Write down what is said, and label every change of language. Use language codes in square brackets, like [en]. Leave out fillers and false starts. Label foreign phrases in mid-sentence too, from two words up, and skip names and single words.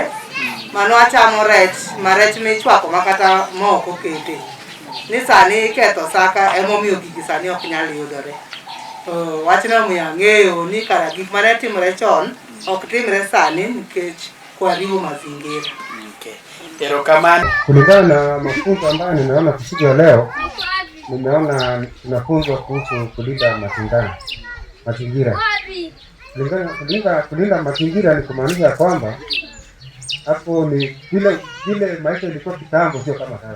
[luo] Mano achamo rech, ma rech michwako makata moko kete. Ni sani ketho saka emomiyo gigi sani ok nyal yudore. Wachno omiyo ang'eyo ni kara gik mane timre chon ok timre sani nikech kwariwo mazingira. Erokamano. [sw] Kulingana na mafunzo ambayo ninaona siku ya leo, nimeona tunafunzwa kuhusu kulinda mazingira. Kulinda mazingira ni kumaanisha kwamba hapo ni vile maisha ilikuwa kitambo, sio kama sasa.